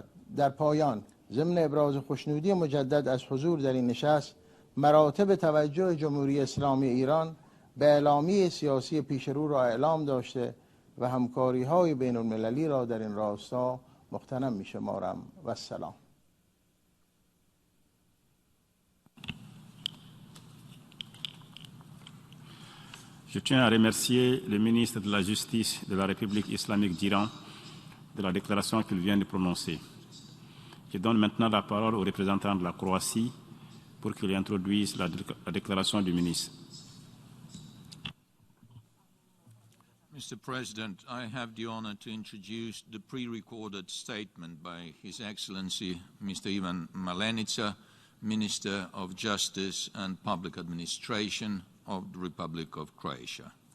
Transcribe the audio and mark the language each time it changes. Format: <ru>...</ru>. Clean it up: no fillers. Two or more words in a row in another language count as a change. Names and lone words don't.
<fa>در پایان ضمن ابراز خوشنودی مجدد از حضور در این نشست، مراتب توجه جمهوری اسلامی ایران به اعلامیه سیاسی پیشرو را اعلام داشته و همکاری‌های بین‌المللی را در این راستا مغتنم می شمارم.</fa> <ar>و السلام.</ar> <fr>Je tiens à remercier le ministre de la Justice de la République islamique d'Iran de la déclaration qu'il vient de prononcer. Je donne maintenant la parole au représentant de la Croatie pour qu'il introduise la déclaration du ministre.</fr> <en>Mr. President, I have the honor to introduce the pre-recorded statement by His Excellency Mr. Ivan Malenica, Minister of Justice and Public Administration of the Republic of Croatia.</en>